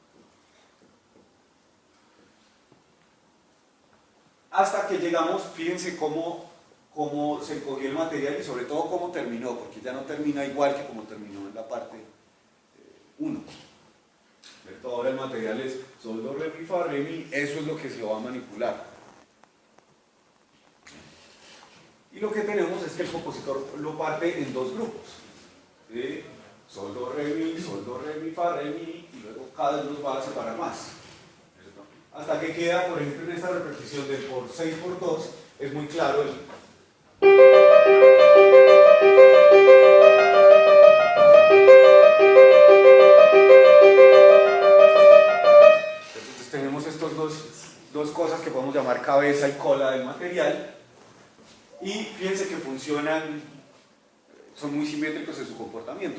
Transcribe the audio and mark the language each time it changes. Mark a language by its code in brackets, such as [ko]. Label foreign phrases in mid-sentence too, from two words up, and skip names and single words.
[es] Hasta que llegamos, fíjense cómo se cogió el material y sobre todo cómo terminó, porque ya no termina igual que como terminó en la parte 1. Ahora el material es sol, do, re, mi, fa, re, mi, eso es lo que se va a manipular. Y lo que tenemos es que el compositor lo parte en 2 grupos, ¿sí? sol, do, re, mi, fa, re, mi, y luego cada uno los va a separar más. ¿Cierto? Hasta que queda, por ejemplo, en esta repetición del por 6 por 2, es muy claro el... Entonces tenemos estos dos cosas que podemos llamar cabeza y cola del material, y fíjense que funcionan, son muy simétricos en su comportamiento.